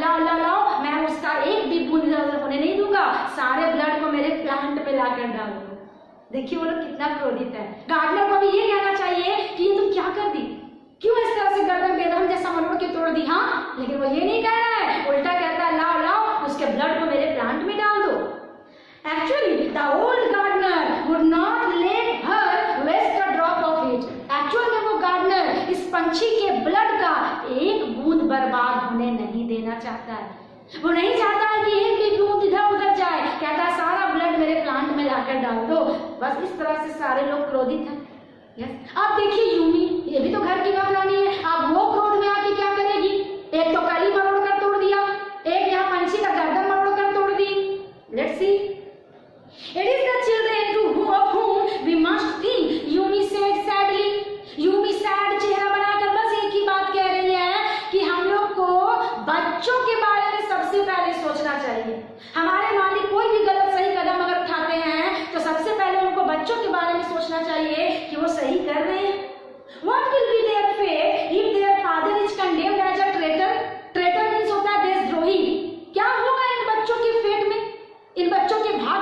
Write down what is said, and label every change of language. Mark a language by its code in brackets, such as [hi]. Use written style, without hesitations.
[hi] लाओ लाओ लाओ, मैं उसका एक भी बूंद इधर होने नहीं दूंगा, सारे ब्लड को मेरे प्लांट पे लाकर डाल दो। देखिए वो लोग कितना क्रोधित है। गार्डनर को भी ये कहना चाहिए कि ये तुम क्या कर दी, क्यों इस तरह से गर्दन बेदम जैसा मरोड़ के तोड़ दी। हाँ, लेकिन वो ये नहीं कह रहा है, उल्टा कहता है, लाओ लाओ उसके ब्लड को मेरे प्लांट में डाल दो। [en] Actually, the old gardener would not let her waste a drop of it. [hi] Actually में वो गार्डनर इस पंछी के ब्लड का एक बूंद बर्बाद होने नहीं देना चाहता है। वो नहीं चाहता है कि एक भी बूंद इधर उधर जाए। कहता है सारा ब्लड मेरे प्लांट में लाकर डाल दो। बस इस तरह से सारे लोग क्रोधित हैं। यस, अब देखिए यूमी, ये भी तो घर की नौकरानी है। अब वो क्रोध में आके क्या करेगी, एक तो कली मरोड़ कर तोड़ दिया, एक यहाँ पंछी का गर्दन मरोड़ कर तोड़ दी। [en] Let's see. It is the children of whom we must think, Yumi said sadly. [hi] Yumi sad चेहरा बनाकर बस एक ही बात कह रही है कि हम लोग को बच्चों के बारे में सबसे पहले सोचना चाहिए। हमारे मालिक कोई भी गलत सही कदम अगर उठाते हैं तो सबसे पहले उनको बच्चों के बारे में सोचना चाहिए कि वो सही कर रहे हैं। [en] What will be their fate if their father is condemned as a traitor? Traitor means [hi] होता है देशद्रोही। क्या होगा इन बच्चों के फेट में, इन बच्चों के